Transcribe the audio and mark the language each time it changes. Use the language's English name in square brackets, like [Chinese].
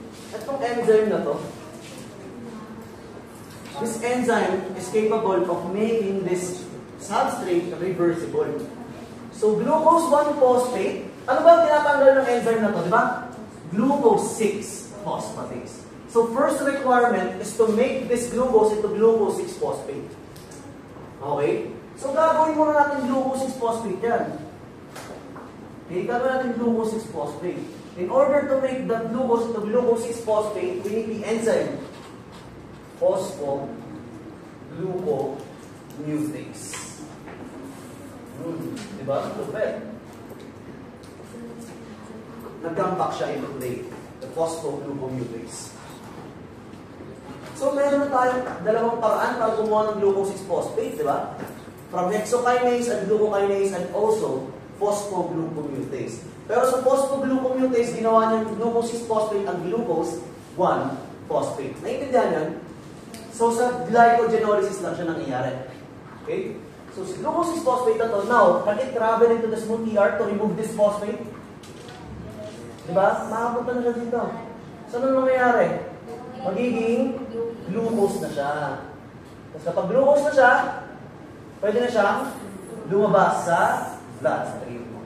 [Filipino] Itong enzyme na to, [English] this enzyme is capable of making this substrate reversible. [Filipino] So, glucose 1-phosphate, ano ba ang tinatanggal ng enzyme na to, di ba? [English] Glucose 6-phosphatase. So, first requirement is to make this glucose into glucose 6-phosphate. Okay? [Filipino] So, gagawin muna natin glucose 6-phosphate yan. Okay, gagawin natin glucose 6-phosphate. [English] In order to make the glucose into glucose 6-phosphate, we need the enzyme phosphoglucomutase. [Filipino] Diba? Lupet. Nag-comeback siya [English] into play. [Filipino] The phosphoglucomutase. So, meron tayong dalawang paraan para kumuha ng glucose 6-phosphate, di ba? [English] From hexokinase and glucokinase and also phosphoglucomutase. [Filipino] Pero sa phosphoglucomutase, ginawa niyang glucose 6-phosphate ang glucose 1-phosphate. Naintindihan yan? So, sa glycogenolysis lang siya nangyayari. [English] Okay? So, [Filipino] sa glucose 6-phosphate na to, [English] now, can it travel into the smooth ER to remove this phosphate? [Filipino] Diba? Makapunta na siya dito. Saan ang mangyayari? Magiging glucose na siya. Tapos kapag glucose na siya, pwede na siyang lumabas sa bloodstream.